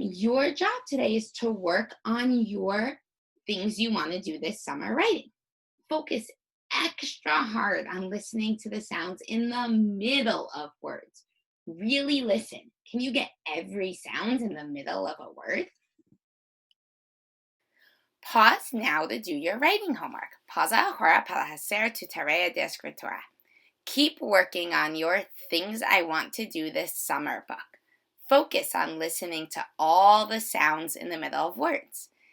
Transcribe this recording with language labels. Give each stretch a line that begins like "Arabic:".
English: Your job today is to work on your things you want to do this summer writing. Focus extra hard on listening to the sounds in the middle of words. Really listen. Can you get every sound in the middle of a word? Pause now to do your writing homework.
Spanish: Pausa ahora para hacer tu tarea de escritura.
English: Keep working on your Things I Want to Do This Summer book. Focus on listening to all the sounds in the middle of words.